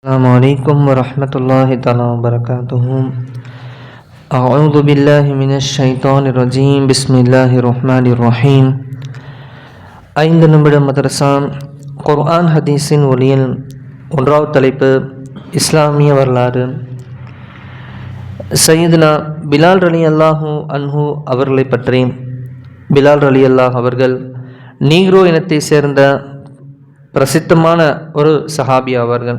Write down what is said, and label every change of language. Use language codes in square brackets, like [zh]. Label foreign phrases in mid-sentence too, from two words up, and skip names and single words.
[ar] السلام عليكم ورحمة الله تعالى وبركاته. أعوذ بالله من الشيطان الرجيم. Bismillahirrahmanirrahim. [ta] 5 நிமிட மதரசா குர்ஆன் ஹதீஸின் ஒளியில் ஒன்றாவது தலைப்பு இஸ்லாமிய வரலாறு. சையதுனா பிலால் [ar] رضي الله عنه [ta] அவர்களை பற்றி. பிலால் ரலியல்லாஹு அவர்கள் நீக்ரோ இனத்தை சேர்ந்த பிரசித்தமான ஒரு சஹாபி ஆவார்கள்.